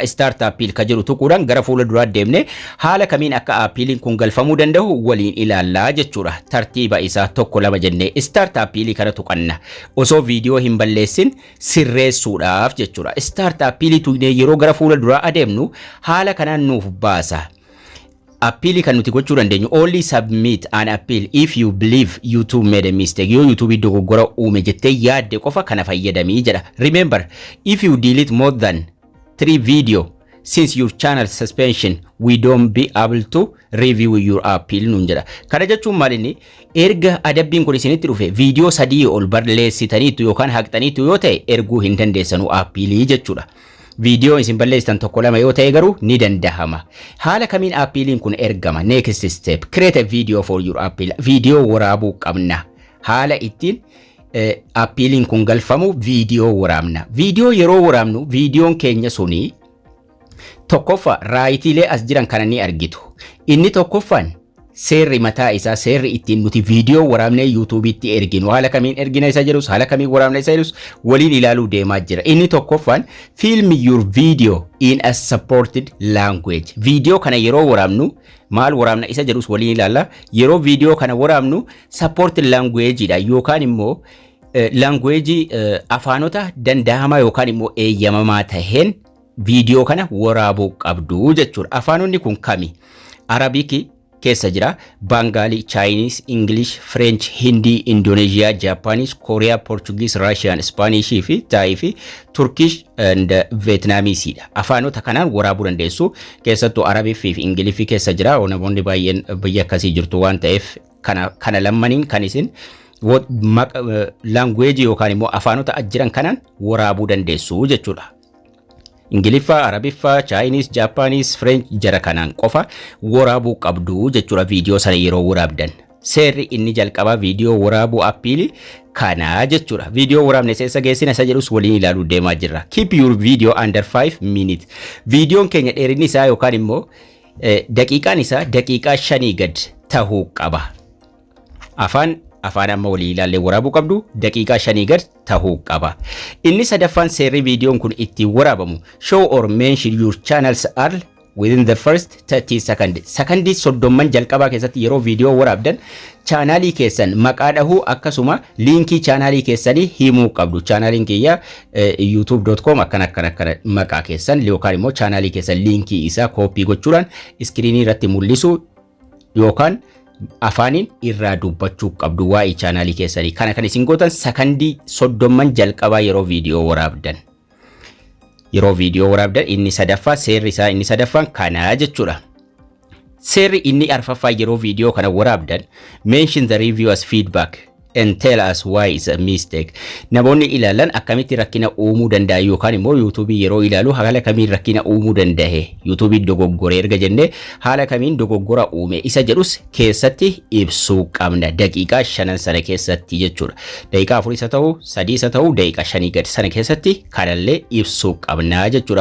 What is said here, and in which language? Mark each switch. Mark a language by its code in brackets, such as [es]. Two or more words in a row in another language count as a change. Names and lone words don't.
[en] Start appeal [om] ka jedhu tuquudhaan gara fuula duraa deemne haala kamiin akka appealiin kun galfamuu danda'u waliin ilaallaa jechuudha. Tartiiba isaa tokko lama jennee [en] start appeal [om] kana tuqanna. Osoo viidiyoo hin balleessin sirreessuudhaaf jechuudha. [en] Start appeal [om] tuqnee yeroo gara fuula duraa adeemnu haala kanaan nuuf baasa. Appeal kan nuti gochuu dandeenyu [en] only submit an appeal if you believe YouTube made a mistake. [om] Yoo YouTube dogoggora uume jettee yaadde qofa kana fayyadamii jedha. [en] Remember, if you delete more than 3 video since your channel suspension, we don't be able to review your appeal [om] nuun jedha. Kana jechuun maalinni erga adabbiin kun isinitti dhufe viidiyoo sadii ol balleessitaniitu yookaan haqxaniitu yoo ta'e erguu hin dandeessanu appealii jechuudha. Video isin balleessitan tokko lama yoo ta'e garuu ni danda'ama. Haala kamiin appealiin kun ergama? [en] Next step, create a video for your appeal. [om] Video waraabuu qabna. Haala ittiin appealiin kun galfamu video waraabna. Video yeroo waraabnu videoon keenya suni tokkoffa raayitiilee as jiran kana ni argitu. Inni tokkoffaan seerri mataa isaa seerri ittiin nuti viidiyoo waraabnee YouTube'itti erginu haala kamiin ergina isa jedhus haala kamiin waraabna isa jedhus waliin ilaaluu deemaa jira. Inni tokkoffaan [en] film your video in a supported language. [om] Viidiyoo kana yeroo waraabnu maal waraabna isa jedhus waliin ilaalla. Yeroo viidiyoo kana waraabnu [en] supported language [om] dha yookaan immoo language afaanota danda'amaa yookaan immoo eeyyamamaa taheen viidiyoo kana waraabuu qabdu jechuudha. Afaanonni kun kami? Arabic keessa jira, Bengali, Chinese, English, French, Hindi, Indonesia, Japanese, Korea, Portuguese, Russian, Spanish fi Thai fi Turkish and Vietnamese dha. Afaanota kanaan waraabuu dandeessu. Keessattuu Arabii fi Ingiliffii keessa jira. Namoonni baay'een biyya akkasii jirtu waan ta'eef kana lammaniin kan isin language yookaan immoo afaanota jiran kanaan waraabuu dandeessu jechuudha. Ingiliffa, Arabiffa, Chinese, Japanese, French jara kanaan qofa waraabuu qabdu jechuudha viidiyoo sana yeroo waraabdan. Seerri inni jalqaba viidiyoo waraabuu appiili kana jechuudha. Viidiyoo waraabne seessa geessina isa jedhus waliin ilaaluu deemaa jirra. [en] Keep your video under 5 minutes. [om] Viidiyoon keenya dheerinni isaa yookaan immoo daqiiqaan isaa daqiiqaa 5 gad tahuu qaba. Afaan amma walii ilaallee waraabuu qabdu daqiiqaa 5 gad tahuu qaba. Inni sadaffaan seerri viidiyoon kun itti waraabamu [en] show or mention your channels are within the first 30 seconds. [om] Sakandii 30 jalqabaa keessatti yeroo viidiyoo waraabdan chaanaalii keessan maqaa dhahuu akkasuma liinkii chaanaalii keessanii himuu qabdu. Chaanaaliin kiyya youtube.com akkana maqaa keessan yookaan immoo chaanaalii keessan liinkii isaa koopii gochuudhaan iskiriinii irratti mul'isu yookaan afaaniin irraa dubbachuu qabdu waa'ee chaanaalii keessanii. Kana kan isin gootan sakandii 30 jalqabaa yeroo viidiyoo waraabdan. Yeroo viidiyoo waraabdan inni sadaffaa seerri isaa inni sadaffaan kana jechuudha. Seerri inni arfaffaa yeroo viidiyoo kana waraabdan [en] mention the reviewers feedback and tell us why it's a mistake. [om] Namoonni ilaalan akkamitti rakkina uumuu danda'a yookaan immoo YouTube yeroo ilaalu haala kamiin rakkina uumuu danda'a. YouTube dogoggoree erga jennee haala kamiin dogoggora uume isa jedhus keessatti ibsuu qabna. Daqiiqaa 5 sana keessatti jechuudha. Daqiiqaa 4 isa ta'u, 3 isa ta'u, daqiiqaa 5 gad sana keessatti kanallee ibsuu qabna jechuudha.